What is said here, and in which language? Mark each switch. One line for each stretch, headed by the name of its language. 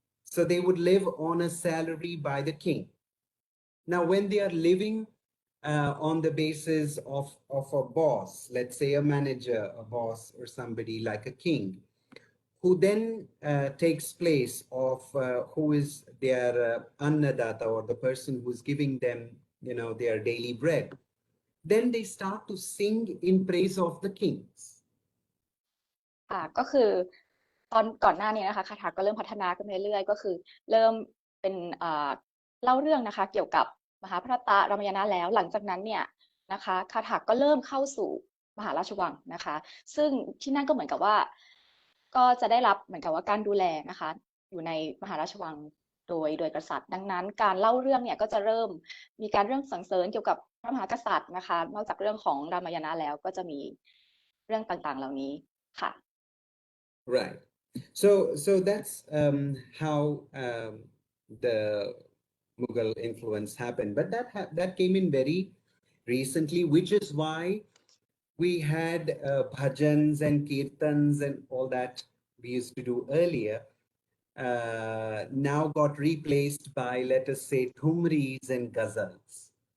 English: So they would live on a salary by the king. Now, when they are living on the basis of a boss, let's say a manager, a boss, or somebody like a king, who then takes place of who is their annadata, or the person who's giving them, their daily bread, then they start to sing in praise of the kings.
Thai: ก็คือตอนก่อนหน้านี้นะคะคาถาก็เริ่มพัฒนาขึ้นเรื่อยๆก็คือเริ่มเป็นเล่าเรื่องนะคะเกี่ยวกับมหาพรตรามายณะแล้วหลังจากนั้นเนี่ยนะคะคาถาก็เริ่มเข้าสู่มหาราชวังนะคะซึ่งที่นั่นก็เหมือนกับว่าก็จะได้รับเหมือนกับว่าการดูแลนะคะอยู่ในมหาราชวังโดยกษัตริย์ดังนั้นการเล่าเรื่องเนี่ยก็จะเริ่มมีการเรื่องสรรเสริญเกี่ยวกับพระมหากษัตริย์นะคะนอกจากเรื่องของรามายณะแล้วก็จะมีเรื่องต่างๆเหล่านี้ค่ะ
English: Right. So that's how the Mughal influence happened. But that came in very recently, which is why we had bhajans and kirtans and all that we used to do earlier now got replaced by, let us say, thumris and ghazals.